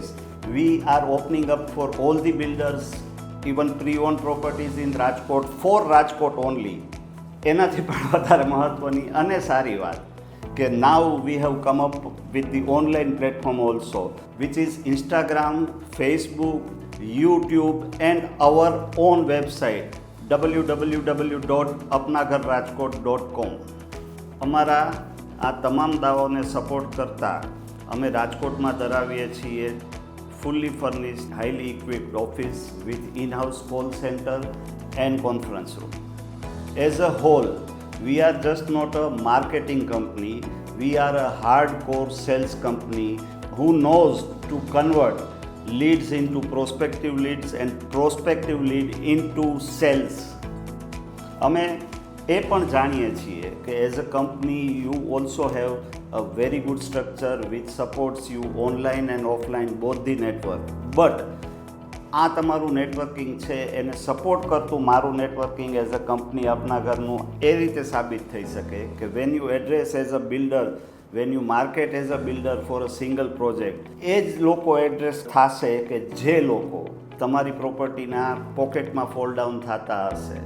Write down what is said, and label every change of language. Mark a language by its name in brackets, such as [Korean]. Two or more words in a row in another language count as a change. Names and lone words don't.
[English] We are opening up for all the builders, even pre-own properties in Rajkot for Rajkot only. [Gujarati] એનાથી પણ વધારે મહત્ત્વની અને સારી વાત કે [English] now we have come up with the online platform also, which is Instagram, Facebook, YouTube and our own website www.apnagarrajkot.com. [Gujarati] અમારા આ તમામ દાવાઓને સપોર્ટ કરતા અમે રાજકોટમાં ધરાવીએ છીએ [English] fully furnished, highly equipped office with in-house call center and conference room. As a whole, we are just not a marketing company, we are a hardcore sales company who knows to convert leads into prospective leads and prospective lead into sales. [Gujarati] અમે એ પણ જાણીએ છીએ કે [English] as a company you also have a very good structure which supports you online and offline both the network. [Gujarati] બટ આ તમારું નેટવર્કિંગ છે એને સપોર્ટ કરતું મારું નેટવર્કિંગ [English] as a company [Gujarati] અપનાગરનું એ રીતે સાબિત થઈ શકે કે [English] when you address as a builder, when you market as a builder for a single project, [Gujarati] એ જ લોકો એડ્રેસ થશે કે જે લોકો તમારી પ્રોપર્ટીના પોકેટમાં [English] fall down [Gujarati] થતા હશે.